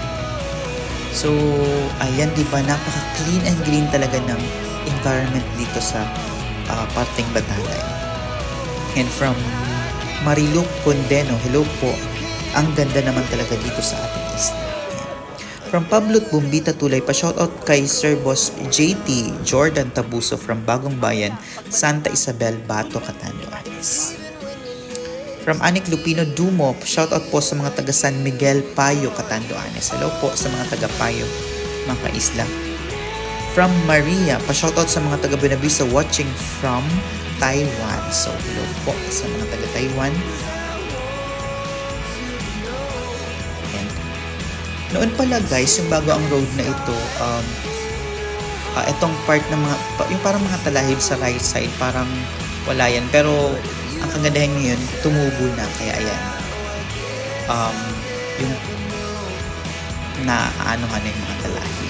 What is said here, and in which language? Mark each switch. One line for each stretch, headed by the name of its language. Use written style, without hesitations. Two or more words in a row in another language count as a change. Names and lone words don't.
Filipino: So, ayan, diba, napaka-
English: clean and green
Filipino: talaga ng environment dito sa parting Batalay. And from Mariluk Condeno, hello po. Ang ganda naman talaga dito sa ating isla. From Pablo Bumbita Tulay, pa-shoutout kay Sir Boss JT Jordan Tabuso from Bagong Bayan, Santa Isabel, Bato, Catanduanes. From Anik Lupino Dumo, shoutout po sa mga taga San Miguel, Payo, Catanduanes. Hello po sa mga taga Payo, mga kaisla. From Maria, pa-shoutout sa mga taga Buenavista watching from Taiwan. So, hello po sa mga taga Taiwan. Noon pala guys, yung bago ang road na ito, itong part ng mga, yung parang mga talahib sa right side, parang wala yan. Pero ang kagandahan ngayon, tumubo na. Kaya ayan, yung naanohan na yung mga talahib.